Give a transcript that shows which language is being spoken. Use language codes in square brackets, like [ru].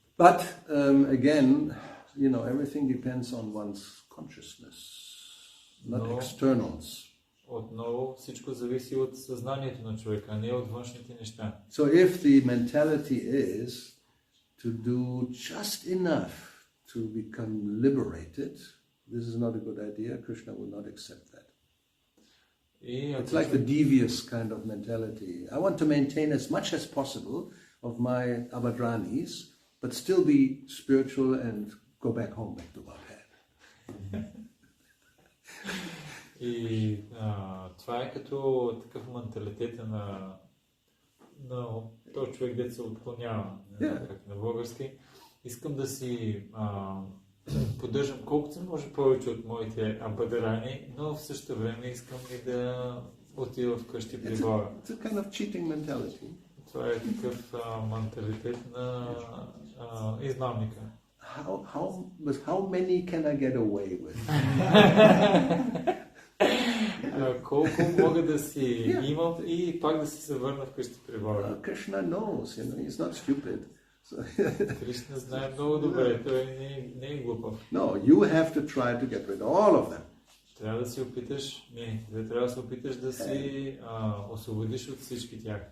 [en] But again, everything depends on one's consciousness, not externals. [bg] Отново всичко зависи от съзнанието на човека, а не от външните неща. [en] So if the mentality is to do just enough to become liberated, this is not a good idea. Krishna will not accept that. It's like the devious kind of mentality. I want to maintain as much as possible of my abadranis, but still be spiritual and go back home, back to Godhead. [bg] И това е като такъв менталитет на този човек, дето се отклонява, как на български. Искам да си поддържам колкото се може повече от моите абадрани, но в същото време искам и да отида вкъщи при Бога. [en] It's a kind of cheating mentality. [bg] Това е такъв менталитет на измамника. [en] How many can I get away with? [bg] Колко мога да си имам и пак да си се върна вкъщи при Бога. [en] Krishna knows, he's not stupid. [bg] Кришна знае много добре, той не е глупав. [en] No, you have to try to get rid of all of them. [bg] Трябва да се опиташ, трябва да се опиташ да си освободиш от всички тях.